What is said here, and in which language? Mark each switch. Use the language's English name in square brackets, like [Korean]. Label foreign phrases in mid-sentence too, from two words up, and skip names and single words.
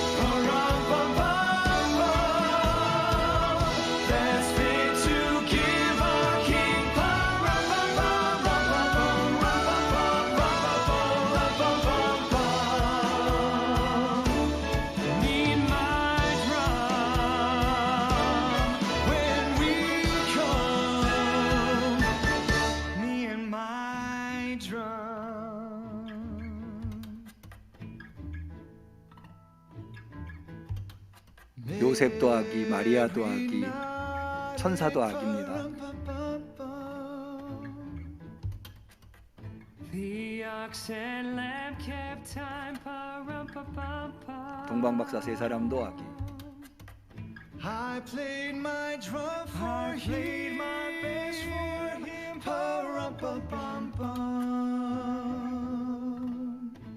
[English] pa-rum-pum-pum-pum, that's fit to give our king, pa-rum-pum-pum-pum-pum-pum-pum-pum. Need my drum when we come, me and my drum. [Korean] 요셉도 아기, 마리아도 아기, 천사도 아기입니다. [English] The clocks and lamp kept time. Pa-rum-pa-pum-pum. [Korean] 동방박사 세 사람 도하기. [English] I played my drum for him. Played my bass for him. Pa-rum-pa-pum-pum.